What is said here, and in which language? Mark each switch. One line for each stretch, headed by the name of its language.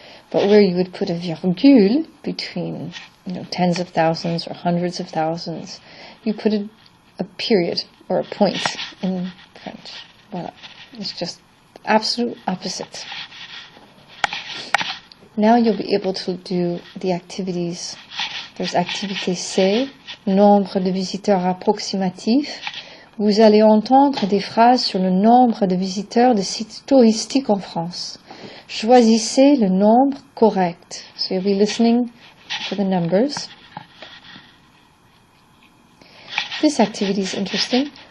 English: But where you would put a virgule between tens of thousands or hundreds of thousands, you put a period or a point in French. Voilà. It's just the absolute opposite. Now you'll be able to do the activities.
French: There's activité C, nombre de visiteurs approximatif. Vous allez entendre des phrases sur le nombre de visiteurs de sites touristiques en France. Choisissez le nombre correct.
English: So you'll be listening for the numbers. This activity is interesting.